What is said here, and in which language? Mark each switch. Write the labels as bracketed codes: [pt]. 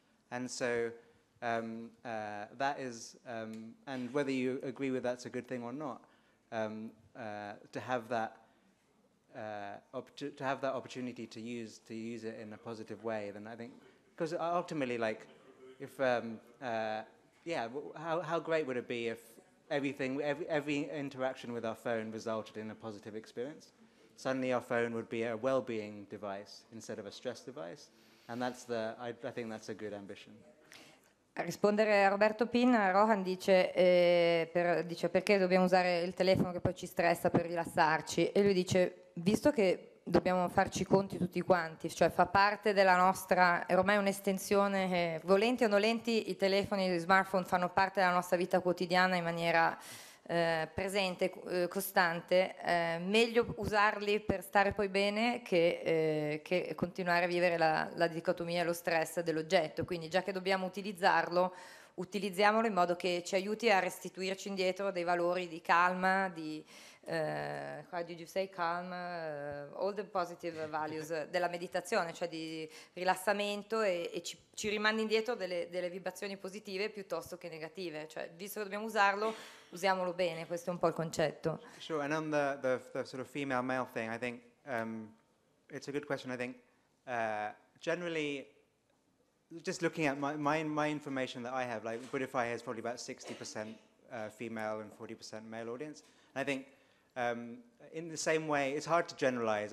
[en] And so that is, and whether you agree with that's a good thing or not, to have that opportunity to use it in a positive way, then I think, because ultimately, like, if how great would it be if every interaction with our phone resulted in a positive experience? Suddenly our phone would be a well-being device instead of a stress device, and I think that's a good ambition. [it] A rispondere a Roberto Pin, Rohan dice perché dobbiamo usare il telefono che poi ci stressa per rilassarci, e lui dice, visto che dobbiamo farci i conti tutti quanti, cioè fa parte della nostra, è ormai un'estensione che, volenti o nolenti, i telefoni e gli smartphone fanno parte della nostra vita quotidiana in maniera presente, costante, meglio usarli per stare poi bene che continuare a vivere la dicotomia e lo stress dell'oggetto. Quindi già che dobbiamo utilizzarlo, utilizziamolo in modo che ci aiuti a restituirci indietro dei valori di calma, di [en] how did you say calm, all the positive values [it] della meditazione, cioè di rilassamento, e ci rimandi indietro delle vibrazioni positive piuttosto che negative, cioè visto che dobbiamo usarlo, usiamolo bene, questo è un po' il concetto. [en] Sure, and on the sort of female-male thing, I think it's a good question. I think generally, just looking at my information that I have, like Buddhify has probably about 60% female and 40% male audience. And I think in the same way, it's hard to generalize.